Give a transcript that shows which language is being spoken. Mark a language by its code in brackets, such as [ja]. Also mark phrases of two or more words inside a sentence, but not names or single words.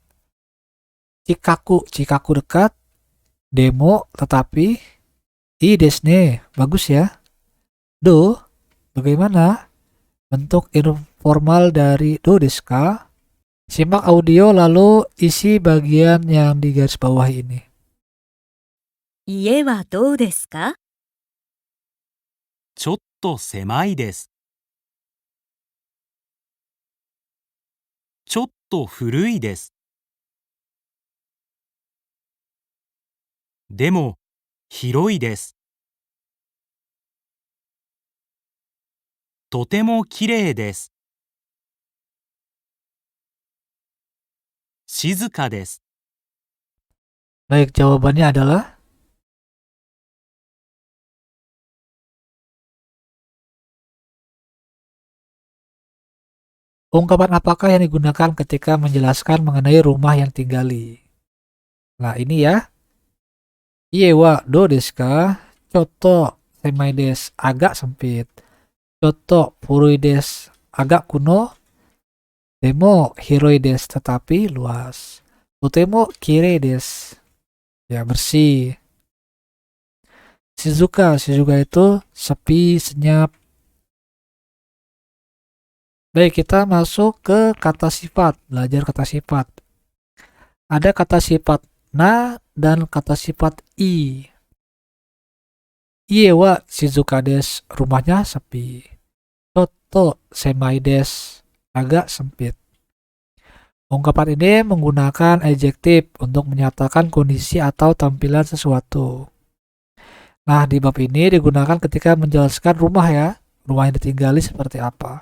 [id] Chikaku dekat. Demo tetapi. [ja] いいです [id] bagus ya. Do, bagaimana? Bentuk informal dari [ja] どうですか? [id] Simak audio lalu isi bagian yang di garis bawah ini. [ja] 家はどうですか？ちょっと狭いです。ちょっと古いです。でも広いです。とても綺麗です。静かです。 [id] Baik, jawabannya adalah ungkapan apakah yang digunakan ketika menjelaskan mengenai rumah yang tinggali? Nah, ini ya. [ja] 家はどうですか? ちょっと狭いです, [id] agak sempit. [ja] ちょっと古いです, [id] agak kuno. [ja] でも広いです, [id] tetapi luas. [ja] とても綺麗です, [id] ya, bersih. Shizuka itu sepi, senyap. Baik, kita masuk ke kata sifat, belajar kata sifat. Ada kata sifat na dan kata sifat i. [ja] 家は静かです, [id] rumahnya sepi. [ja] ちょっと狭いです, [id] agak sempit. Ungkapan ini menggunakan adjektif untuk menyatakan kondisi atau tampilan sesuatu. Nah, di bab ini digunakan ketika menjelaskan rumah ya, rumah yang ditinggali seperti apa.